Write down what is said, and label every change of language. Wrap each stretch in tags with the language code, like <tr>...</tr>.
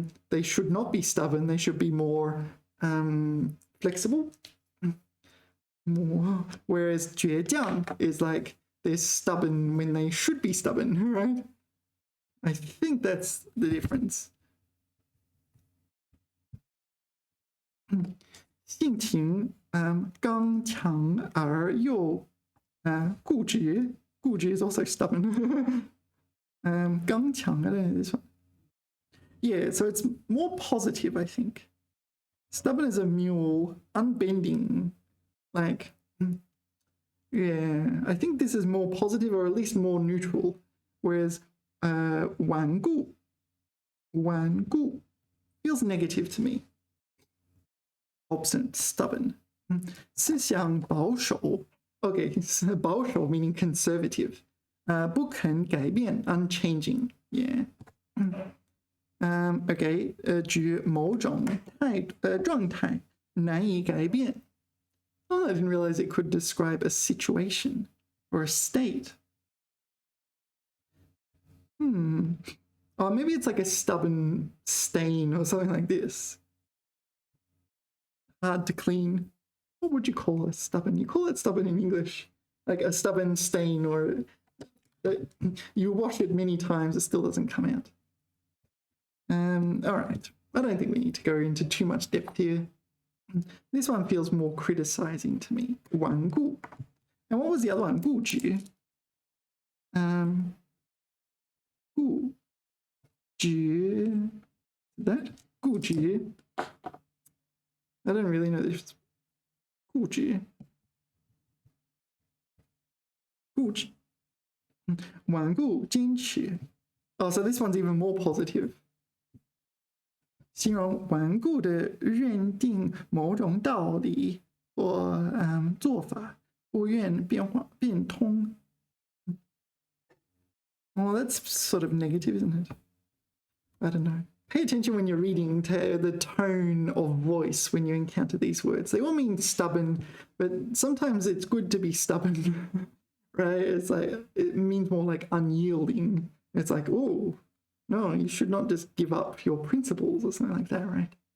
<en>They should not be stubborn. They should be more flexible. Whereas 倔强 is like they're stubborn when they should be stubborn, right? I think that's the difference.</en> <zh>性情刚强而又固执</zh> <en>is also stubborn. 刚强 I don't know this one. Yeah, so it's more positive, I think. Stubborn as a mule, unbending. Like, yeah, I think this is more positive or at least more neutral. Whereas 顽固 feels negative to me. Obstinate, stubborn.</en> <zh>思想保守</zh> <en>okay, 保守 meaning conservative.</en> <zh>不肯改变 unchanging.</zh> <en>Yeah.</en> <zh>Okay, 指某种状态难以改变.</zh> <en>Oh, I didn't realize it could describe a situation or a state. Or maybe it's like a stubborn stain or something like this. Hard to clean. What would you call a stubborn? You call it stubborn in English. Like a stubborn stain, or you wash it many times, it still doesn't come out. All right. I don't think we need to go into too much depth here. This one feels more criticizing to me.</en> <zh>顽固.</zh> <en>And what was the other one?</en> <zh>固执. 固执.</zh> <en>That?</en> <zh>固执.</zh> <en>I don't really know this. 固执.</en> <zh>固执.顽固坚持.</zh> <en>Oh, so this one's even more positive.</en> <zh>形容顽固的认定某种道理或做法，不愿变通。</zh> <en>Oh, that's sort of negative, isn't it? I don't know. Pay attention when you're reading to the tone of voice when you encounter these words. They all mean stubborn, but sometimes it's good to be stubborn, right? It's like, it means more like unyielding. It's like, oh, no, you should not just give up your principles or something like that, right?</en>